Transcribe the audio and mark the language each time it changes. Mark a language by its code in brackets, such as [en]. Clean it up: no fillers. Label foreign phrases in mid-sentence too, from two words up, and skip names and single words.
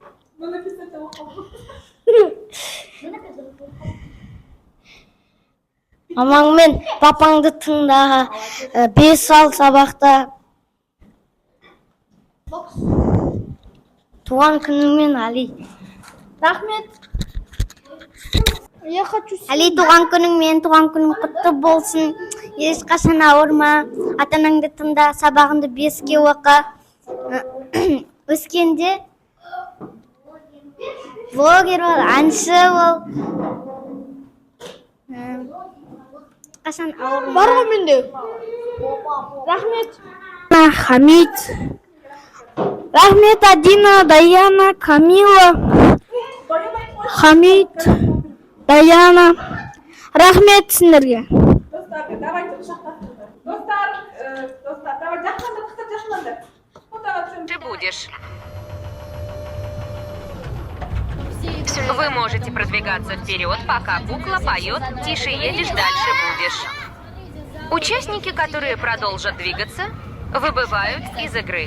[kk] Мамаң мен папаңды тыңда. 5 ал сабақта. Туған күніңмен, Али. Рахмет. [ru] Я хочу. [kk] Али, туған күнің құтты болсын. Ешқашан ауырма. Ата-анаңды тыңда, сабағыңды 5-ке оқы. Өскенде блогер бол, әнші бол. Қашан ауырма. Бар ғой менде. Рахмет. Хамид. Рахмет, Адина, Даяна, Камила. Хамид, Даяна. Рахмет сіздерге. Достар, давайте құшақтасыңыздар. Достар, давай жақсыландар. [ru] Ты будешь. Вы можете продвигаться вперед, пока кукла поет «Тише едешь, дальше будешь». Участники, которые продолжат двигаться, выбывают из игры.